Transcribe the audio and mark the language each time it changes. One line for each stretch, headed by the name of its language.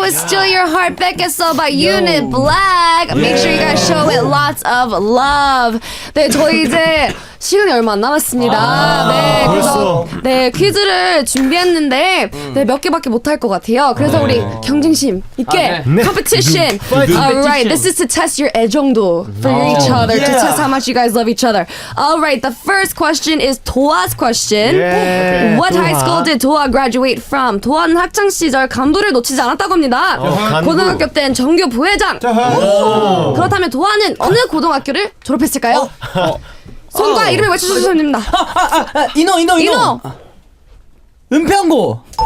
English: was Steal Your Heart 뺏겼어 by 유닛블랙. Make sure you guys show it lots of love.
Korean: 네, 저희 이제 시간이 얼마 안 남았습니다. 네, 그래서 네 퀴즈를 준비했는데 네, 몇 개밖에 못 할 것 같아요. 그래서 우리 경쟁심 있게 competition.
English: Alright, this is to test your 애정도 for each other, to test how much you guys love each other. Alright, the first question is 도아's question. What high school did 도아 graduate from?
Korean: 도아는 학창 시절 간부를 놓치지 않았다고 합니다. 고등학교 땐 정규 부회장. 그렇다면 도아는 어느 고등학교를 졸업했을까요? 손과 이름을 외쳐주시면 됩니다. 인호. 은평고.